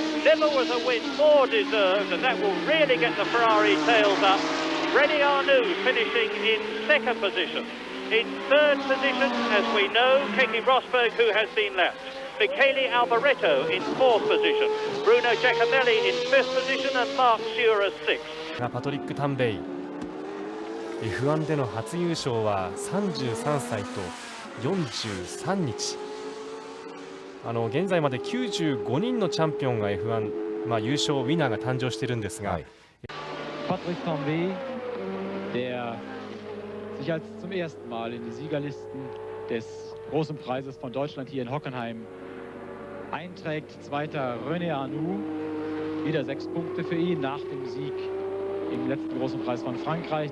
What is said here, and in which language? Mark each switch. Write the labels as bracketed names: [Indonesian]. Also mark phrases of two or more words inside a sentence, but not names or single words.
[English] Never was a win more deserved, and that will really get the Ferrari tails up. René Arnoux finishing in 2nd position. In 3rd position, as we know, Keke Rosberg, who has been lapped. Michele Alboreto in 4th position. Bruno Giacomelli in 5th position, and Mark Surer 6th. [Japanese] パトリック・タンベイ F1 での初優勝は33歳と43日。現在まで95人のチャンピオンが F1、優勝ウィナーが誕生しているんですが、 [German] Patrick Torbay, der sich als zum ersten Mal in die Siegerlisten des Großen Preises von Deutschland hier in Hockenheim einträgt. Zweiter René Arnoux, Wieder 6 Punkte für ihn nach dem Sieg im letzten großen Preis von Frankreich.